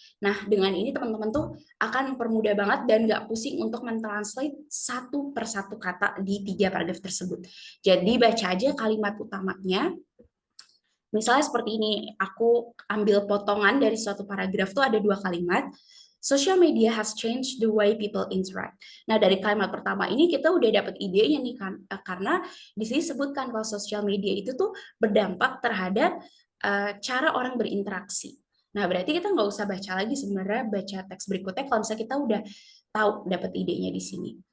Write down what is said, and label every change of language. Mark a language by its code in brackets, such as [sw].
[id] Nah, dengan ini teman-teman tuh akan mempermudah banget dan nggak pusing untuk mentranslate satu persatu kata di 3 paragraf tersebut. Jadi baca aja kalimat utamanya. Misalnya seperti ini, aku ambil potongan dari suatu paragraf tuh ada 2 kalimat. [en] Social media has changed the way people interact. [id] Nah, dari kalimat pertama ini kita udah dapat idenya nih kan, karena di sini sebutkan kalau social media itu tuh berdampak terhadap cara orang berinteraksi. Nah, berarti kita nggak usah baca lagi sebenarnya, baca teks berikutnya kalau misalnya kita udah tahu dapat idenya di sini.